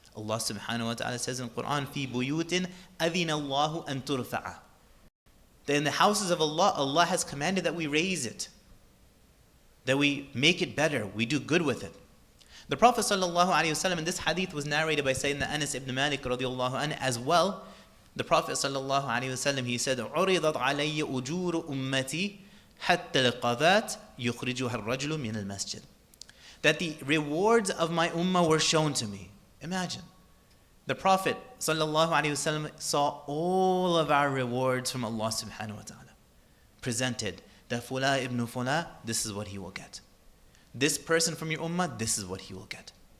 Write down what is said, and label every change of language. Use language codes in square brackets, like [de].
[en] Allah subhanahu wa ta'ala says in Quran, [ar] فِي بُيُوتٍ أَذِنَ اللَّهُ أَن تُرْفَعَ. [en] That in the houses of Allah, Allah has commanded that we raise it, that we make it better, we do good with it. The Prophet ﷺ, in this hadith was narrated by Sayyidina Anas ibn Malik radiallahu anhu as well. The Prophet ﷺ, he said, [ar] عُرِضَتْ عَلَيَّ أُجُورُ أُمَّتِي حَتَّى الْقَذَاتِ يُخْرِجُهَا الرَّجُلُ مِنَ الْمَسْجِدِ. [en] That the rewards of my ummah were shown to me. Imagine. The Prophet ﷺ saw all of our rewards from Allah subhanahu wa ta'ala presented. That Fula ibn Fula, this is what he will get. This person from your ummah, this is what he will get.